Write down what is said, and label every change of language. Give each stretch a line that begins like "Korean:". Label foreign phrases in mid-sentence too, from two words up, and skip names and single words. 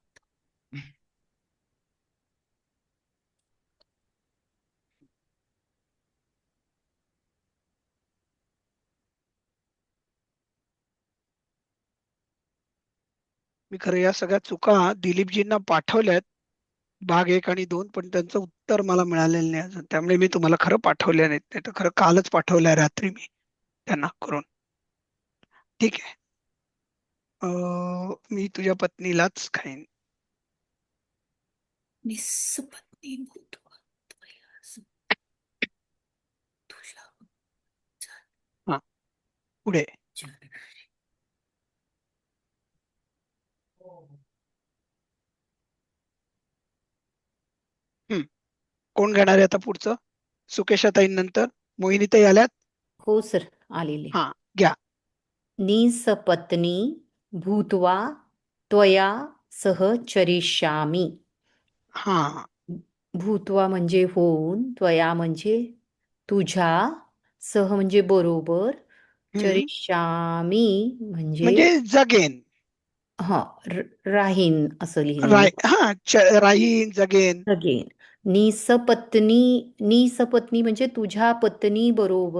Marathi: मी खरं या सगळ्या चुका दिलीपजींना पाठवल्यात, भाग 1 आणि 2, पण त्यांचं उत्तर मला मिळालेलं नाही अजून. त्यामुळे मी तुम्हाला खरं पाठवले नाहीत. नाही तर खरं कालच पाठवलंय रात्री मी त्यांना करून. ठीक आहे. मी तुझ्या पत्नीलाच खाईन.
Sanskrit: निस्सपत्नी भूत्वा त्वया तुझ्या
Marathi: हा, पुढे. कोण घेणार आहे आता पुढचं? सुकेशाताईंनंतर मोहिनीताई आल्यात. हो सर, आलेले. हा, घ्या.
Sanskrit: निसपत्नी भूत्वा त्वया सह चरिष्यामि.
Marathi: हा. भूत्वा म्हणजे होऊन, त्वया म्हणजे तुझ्या, सह म्हणजे बरोबर, चरिष्यामि म्हणजे म्हणजे जगेन. हा राहीन असं लिहिलेलं. राहीन, जगेन. जगेन. निसपत्नी म्हणजे तुझ्या पत्नी बरोबर.